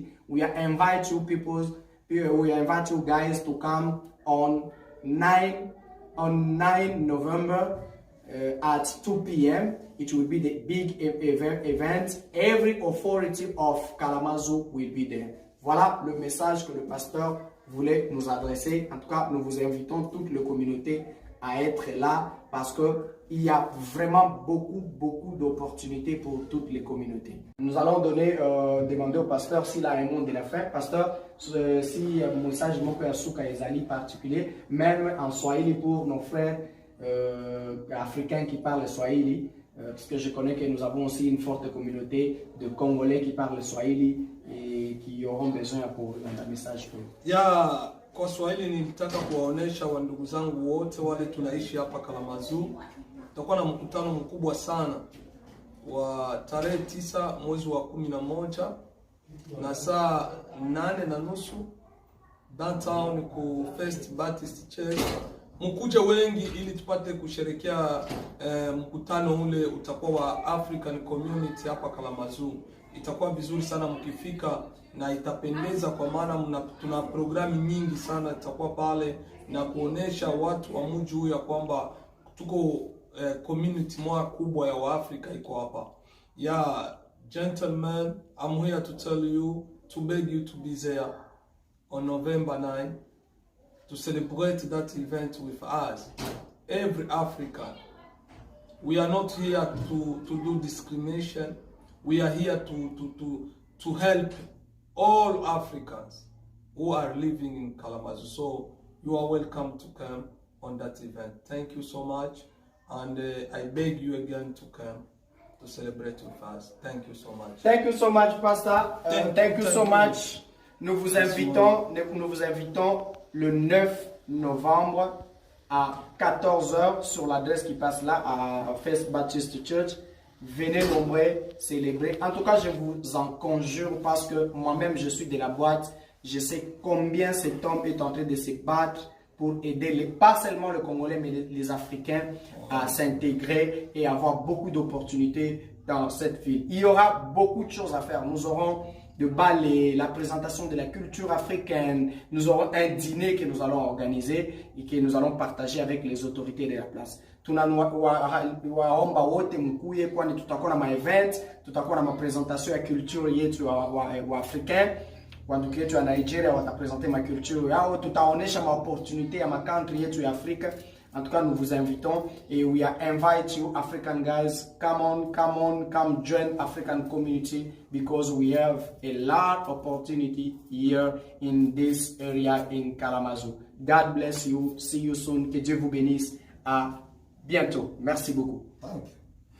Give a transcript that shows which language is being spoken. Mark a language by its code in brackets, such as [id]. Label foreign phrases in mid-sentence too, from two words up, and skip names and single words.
[en] We invite you guys to come on 9 November at 2 p.m. It will be the big event. Every authority of Kalamazoo will be there. [fr] Voilà le message que le pasteur voulait nous adresser. En tout cas, nous vous invitons toute la communauté à être là, parce que il y a vraiment beaucoup d'opportunités pour toutes les communautés. Nous allons demander au pasteur s'il a un mot de la fin. Pasteur, si un message particulier, même en Swahili pour nos frères africains qui parlent Swahili, parce que je connais que nous avons aussi une forte communauté de Congolais qui parlent Swahili et qui auront besoin pour un message pour eux. [sw] Kwa Swahili nilitaka kuwaonesha wandugu zangu wote wale tunaishi hapa Kalamazoo. Tutakuwa na mkutano mkubwa sana wa tarehe 9 mwezi wa 11 na saa 8:30 downtown ku First Baptist Church. Mkuje wengi ili tupate kusherekea mkutano ule utakuwa wa [en] African Community [sw] hapa Kalamazoo. Itakuwa vizuri sana mkifika na itapendeza, kwa maana tuna programu nyingi sana itakuwa pale na kuonesha watu wa mji huu ya kwamba tuko community moja kubwa ya Waafrika iko hapa. [en] Gentlemen, I'm here to tell you, to beg you to be there on November 9 to celebrate that event with us, every African. We are not here to do discrimination. We are here to help all Africans who are living in Kalamazoo. So you are welcome to come on that event. Thank you so much, and I beg you again to come to celebrate with us. Thank you so much. Thank you so much, Pastor. Thank you so much. [fr] Nous vous invitons le 9 novembre à 14h sur l'adresse qui passe là à First Baptist Church. Venez nombreux célébrer. En tout cas, je vous en conjure, parce que moi-même, je suis de la boîte. Je sais combien cet homme est en train de se battre pour aider pas seulement les Congolais, mais les Africains à s'intégrer et avoir beaucoup d'opportunités dans cette ville. Il y aura beaucoup de choses à faire. Nous aurons de ballet, la présentation de la culture africaine. Nous aurons un dîner que nous allons organiser et que nous allons partager avec les autorités de la place. [sw] Tunawaomba wote mkuye, kwani tutakuwa na ma-event, tutakuwa na ma-presentation ya culture yetu wa africain. Wandugu yetu ya Nigeria watapresenter ma culture yao, tutaonesha ma-opportunité ya ma-country yetu ya Afrika. [fr] En tout cas, nous vous invitons et [en] we invite you, African guys, come join African community, because we have a lot of opportunity here in this area in Kalamazoo. God bless you. See you soon. [fr] Que Dieu vous bénisse. À bientôt. Merci beaucoup. [en] Thank you.